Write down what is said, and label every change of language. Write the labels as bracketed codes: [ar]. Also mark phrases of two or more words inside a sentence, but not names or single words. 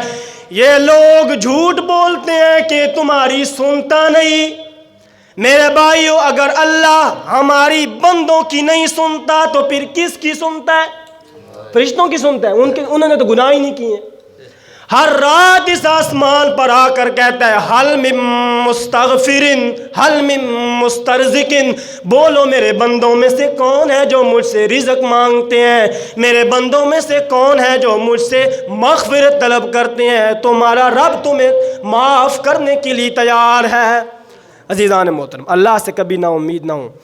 [ur] یہ لوگ جھوٹ بولتے ہیں کہ تمہاری سنتا نہیں. میرے بھائیو اگر اللہ ہماری بندوں کی نہیں سنتا تو پھر کس کی سنتا ہے, فرشتوں کی سنتا ہے. انہوں نے تو گناہ ہی نہیں کیے. ہر رات اس آسمان پر آ کر کہتا ہے [ar] حل من مستغفرن حل من مسترزقن, [ur] بولو میرے بندوں میں سے کون ہے جو مجھ سے رزق مانگتے ہیں, میرے بندوں میں سے کون ہے جو مجھ سے مغفرت طلب کرتے ہیں, تمہارا رب تمہیں معاف کرنے کے لیے تیار ہے. عزیزان محترم اللہ سے کبھی نا امید نہ ہوں.